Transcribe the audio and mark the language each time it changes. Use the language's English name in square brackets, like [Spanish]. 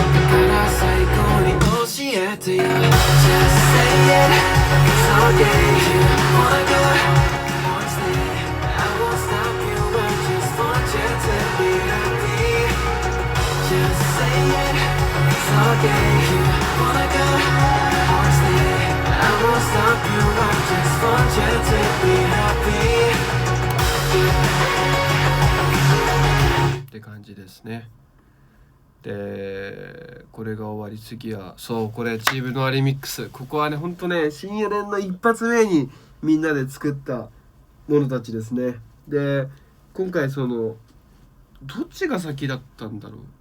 [Japanese] だから最後に教えてよ [English] Just say it, it's okay. You wanna go, wanna stay. I won't stop you, I just want you to be happy. Just say it, it's okay. You wanna go, wanna stay. I won't stop you, I just want you to be happy. [Japanese] って感じですね。でこれが終わり、次はこれチームノアリミックス。ここはねほんとね深夜連の一発目にみんなで作ったものたちですね。で今回どっちが先だったんだろう。